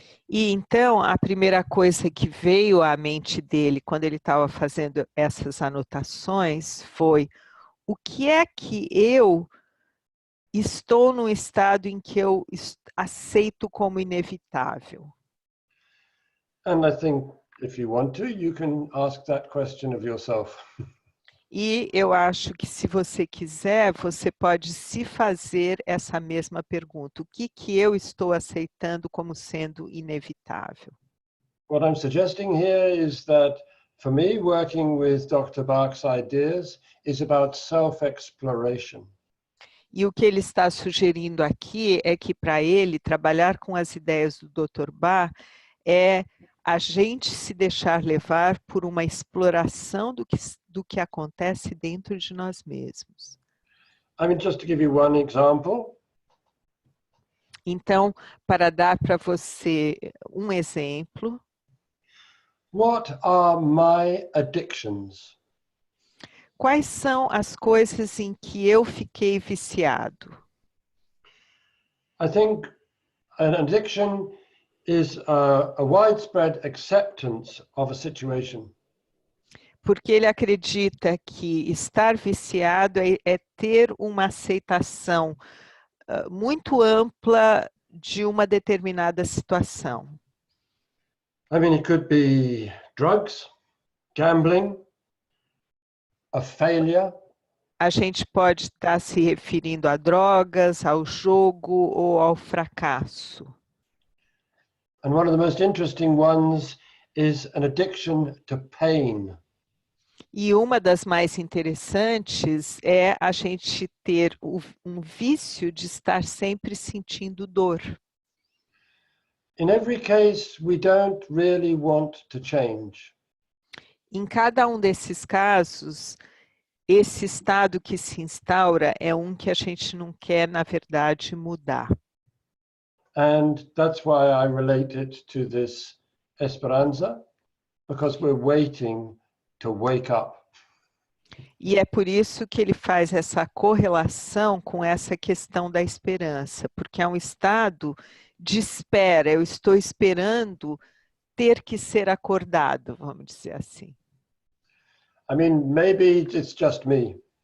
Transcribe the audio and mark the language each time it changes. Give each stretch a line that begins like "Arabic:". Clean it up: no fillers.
Portuguese: E então, a primeira coisa que veio à mente dele quando ele estava fazendo essas anotações foi: o que é que eu estou num estado em que eu aceito como inevitável?
English: And I think if you want to, you can ask that question of yourself.
Portuguese: E eu acho que se você quiser, você pode se fazer essa mesma pergunta. O que eu estou aceitando como sendo inevitável?
English: What I'm suggesting here is that for me, working with Dr. Bach's ideas is about self-exploration.
Portuguese: E o que ele está sugerindo aqui é que para ele trabalhar com as ideias do Dr. Bach é a gente se deixar levar por uma exploração do que acontece dentro de nós mesmos.
English: I mean, just to give you one example.
Portuguese: Então, para dar para você um exemplo.
English: What are my addictions?
Portuguese: Quais são as coisas em que eu fiquei viciado?
English: I think an addiction is a widespread acceptance of a situation.
Portuguese: Porque ele acredita que estar viciado é ter uma aceitação muito ampla de uma determinada situação.
English: I mean, it could be drugs, gambling, a failure.
Portuguese: A gente pode estar se referindo a drogas, ao jogo ou ao fracasso.
English: And one of the most interesting ones is an addiction to pain.
Portuguese: E uma das mais interessantes é a gente ter um vício de estar sempre sentindo dor.
English: In every case, we don't really want to change.
Portuguese: Em cada um desses casos, esse estado que se instaura é um que a gente não quer, na verdade, mudar.
English: And that's why I relate it to this esperança, because we're waiting to wake up.
Portuguese: E é por isso que ele faz essa correlação com essa questão da esperança, porque é um estado de espera, eu estou esperando ter que ser acordado, vamos dizer assim.
English: I mean, maybe it's just me.